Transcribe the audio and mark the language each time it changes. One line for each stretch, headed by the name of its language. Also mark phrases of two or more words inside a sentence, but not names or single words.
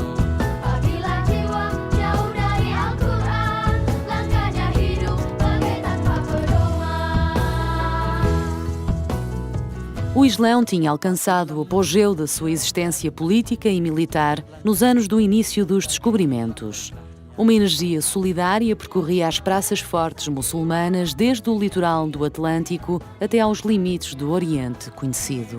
Indonesian: Apabila jiwa jauh dari Al-Quran, langkahnya hidup bagai tanpa pedoman.
Portuguese: O Islão tinha alcançado o apogeu da sua existência política e militar nos anos do início dos descobrimentos. Uma energia solidária percorria as praças fortes muçulmanas desde o litoral do Atlântico até aos limites do Oriente conhecido.